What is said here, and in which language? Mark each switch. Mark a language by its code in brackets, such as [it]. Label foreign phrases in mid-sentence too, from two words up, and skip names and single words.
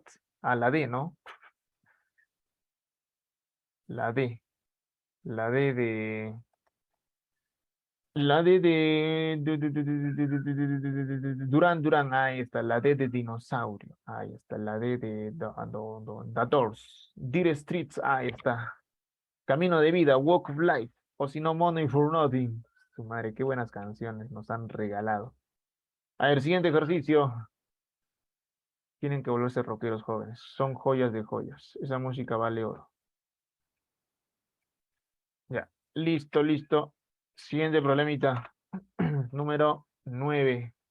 [es] A la D, ¿no? La D, la D de... La D de Durán, Durán, ahí está, la D de dinosaurio, ahí está, la D de The Doors, Dire Streets, ahí está, Camino de Vida, Walk of Life, o si no, Money for Nothing. Su madre, qué buenas canciones nos han regalado. A ver, siguiente ejercicio. Tienen que volverse rockeros jóvenes. Son joyas de joyas. Esa música vale oro. Ya. Listo, listo. Siguiente problemita. Número 9.